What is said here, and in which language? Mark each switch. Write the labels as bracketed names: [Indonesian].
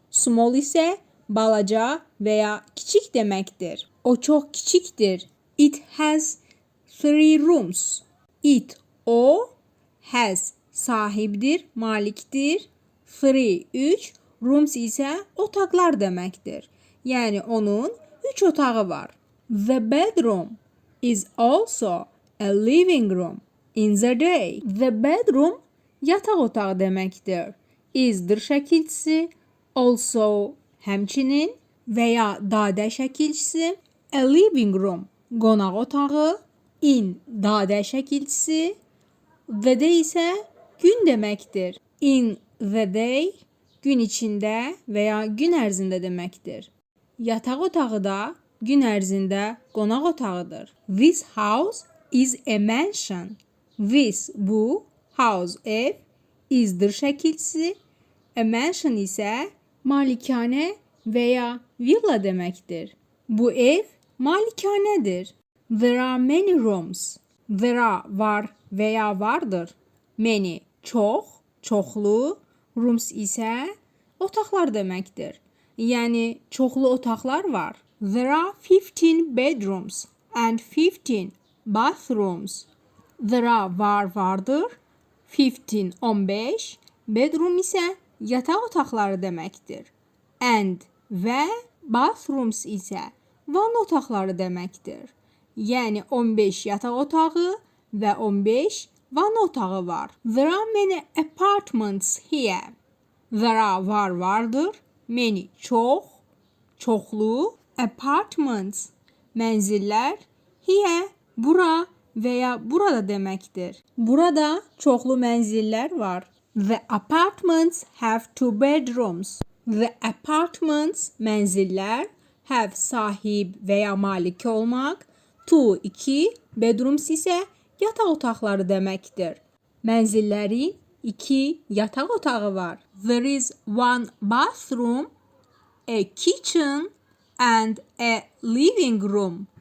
[Azerbaijani] Small isə balaca və ya kiçik deməkdir. O çox kiçikdir. [English] It has 3 rooms. [Azerbaijani] It, o. Has, sahibdir, malikdir. 3, rooms isə otaqlar deməkdir. Yəni, onun 3 otağı var. [English] The bedroom is also a living room in the day. [Azerbaijani] The bedroom, yataq otağı deməkdir. Is-dır şəkilçisi, also, həmçinin və ya dadə şəkilçisi. A living room, qonaq otağı. In, dadə şəkilçisi. The day isə gün deməkdir. In the day, gün içində və ya gün ərzində deməkdir. Yataq otağı da gün ərzində qonaq otağıdır. [English] This house is a mansion. This, bu. House, ev. [Azerbaijani] Is-dır şəkilçisi. A mansion isə malikanə və ya villa deməkdir. Bu ev malikanədir. [English] There are many rooms. [Azerbaijani] There are, var və ya vardır. Many, çox, çoxlu. Rooms isə otaqlar deməkdir. Yəni, çoxlu otaqlar var. [English] There are 15 bedrooms and 15 bathrooms. [Azerbaijani] There are, var, vardır. 15, bedroom isə yataq otaqları deməkdir. And və bathrooms isə van otaqları deməkdir. Yəni 15 yataq otağı və 15 van otağı var. [English] There are many apartments here. [Azerbaijani] There are, var, vardır. Many, çox, çoxlu. Apartments, mənzillər. Here, bura və ya burada deməkdir. Burada çoxlu mənzillər var. [English] The apartments have 2 bedrooms. [Azerbaijani] The apartments, mənzillər, have, sahib və ya malik olmaq. 2, bedrooms isə yataq otaqları deməkdir. Mənzillərin 2 yataq otağı var. [English] There is 1 bathroom, a kitchen and a living room.